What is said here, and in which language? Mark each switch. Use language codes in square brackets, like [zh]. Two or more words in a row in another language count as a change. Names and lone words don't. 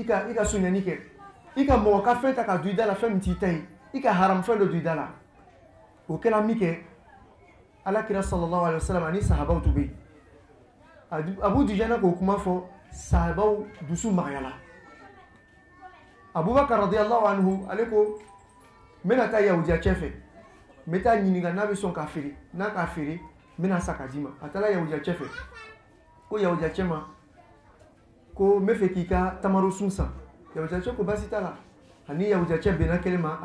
[dyu] ka sonyani kɛ i ka mɔgɔ ka fɛn ta ka don i da la fɛn min t'i ta ye i ka haram fɛn dɔ don i da la o kɛra min kɛ alakira [ar] صلى الله عليه وسلم [dyu] ani sahabaw tun bɛ yen abu dujana k'o kuma fɔ sahabaw dusu magayala abubakar [ar] رضي الله عنه [dyu] ale ko n bɛna taa yahudiyacɛ fɛ n bɛ taa ɲininka n'a bɛ sɔn ka feere n'a ka feere n bɛna sa ka d'i ma a taara yahudiyacɛ fɛ ko yahudiyacɛ ma ko n bɛ fɛ k'i ka tamaro sun san yahudiyacɛ ko baasi t'a la ani yahudiyacɛ bɛnna kelen ma a